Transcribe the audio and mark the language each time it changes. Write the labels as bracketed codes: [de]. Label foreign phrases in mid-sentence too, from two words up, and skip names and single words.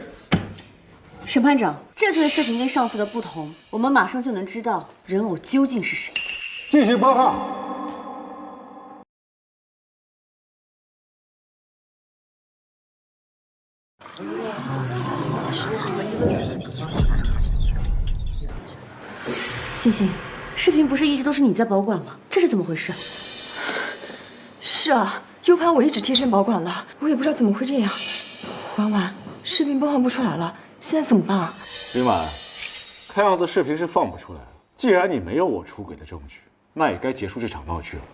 [zh] 審判長，這次的視頻跟上次的不同，我們馬上就能知道人偶究竟是誰。繼續報告。欣欣，視頻不是一直都是你在保管嗎？這是怎麼回事？是啊。U 盤我一直貼身保管了，我也不知道怎麼會這樣。婉婉，視頻播放不出來了，現在怎麼辦啊？林婉，看樣子視頻是放不出來了。既然你沒有我出軌的證據， 那也该结束这场鬧劇了。